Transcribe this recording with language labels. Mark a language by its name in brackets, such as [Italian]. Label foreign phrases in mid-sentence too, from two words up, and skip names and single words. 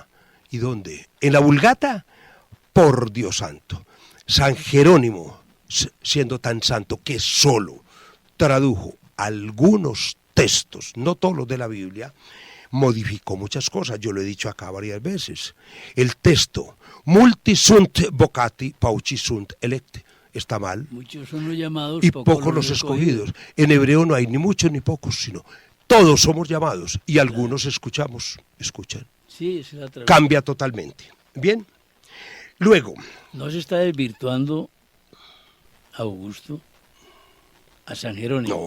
[Spanish] ¿Y dónde? ¿En la Vulgata? Por Dios santo. San Jerónimo, siendo tan santo que solo tradujo algunos textos, no todos los de la Biblia, modificó muchas cosas. Yo lo he dicho acá varias veces. El texto [Latin] multi sunt vocati, pauci sunt electi, [Spanish] está mal. Muchos son los llamados y pocos los escogidos. En hebreo no hay ni muchos ni pocos, sino todos somos llamados y algunos escuchan. Sí, es la cambia totalmente. Bien. Luego. No se está desvirtuando, Augusto, a San Jerónimo.